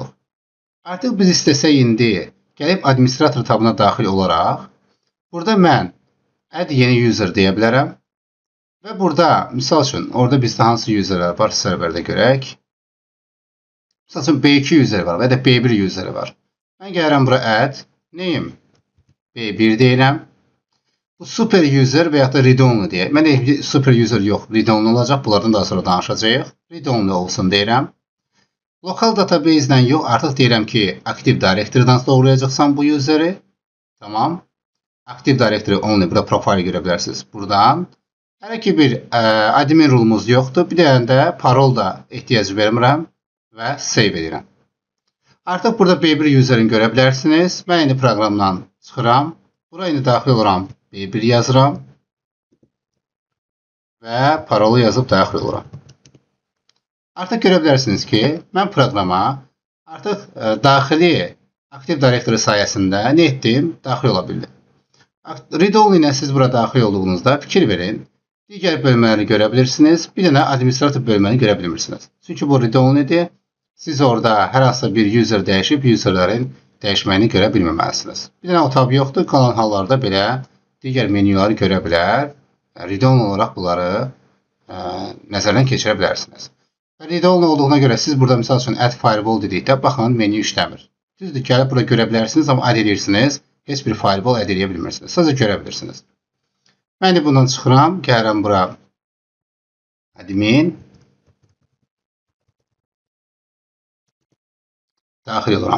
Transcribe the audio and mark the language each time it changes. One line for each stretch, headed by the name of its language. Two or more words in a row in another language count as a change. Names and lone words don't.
Azerbaijani: Artıq biz istəsək indi gəlib administrator tabına daxil olaraq burada mən add yeni user deyə bilərəm. Və burada, misal üçün, orada bizdə hansı userlər var serverdə görək. Misal üçün, B2 user var və ya da B1 user var. Mən gəlirəm bura add, name B1 deyirəm. Bu
English: super user
Azerbaijani: və ya da read-only deyək. Mən
English: super user
Azerbaijani: yox, read-only olacaq. Bunlardan daha sonra danışacağıq. Read-only olsun deyirəm. Lokal database-dən yox, artıq deyirəm ki, Active Directory-dan doğrayacaqsan bu useri. Tamam. Active Directory only, burada profile görə bilərsiniz. Buradan Hələ ki bir admin rulumuz yoxdur. Bir dənə də parol da ehtiyac vermirəm və save edirəm. Artıq burada B1 userini görə bilərsiniz. Mən indi proqramdan çıxıram. Bura indi daxil oluram. B1 yazıram. Və parolu yazıb daxil oluram. Artıq görə bilərsiniz ki, mən proqrama artıq daxili Active Directory sayəsində nə etdim? Daxil ola bildim. Read-only ilə siz bura daxil olduğunuzda fikir verin. Digər bölmələri görə bilirsiniz. Bir dənə administrator bölməni görə bilmirsiniz. Çünki bu read-onlydir. Siz orada hər hansı bir user dəyişib, userlərin dəyişməyini görə bilməməlisiniz. Bir dənə o tab yoxdur. Qalan hallarda belə digər menyuları görə bilər. Read-only olaraq bunları nəzərdən keçirə bilərsiniz. Read-only olduğuna görə siz burada misal üçün
English: add firewall
Azerbaijani: dedikdə baxın menyu işləmir. Düzdür, gəlib burada görə bilərsiniz, amma add edirsiniz, heç bir firewall add edə bilmirsiniz. Sadəcə görə bilirsiniz. Mən indi bundan çıxıram, gəlirəm bura admin daxil oluram.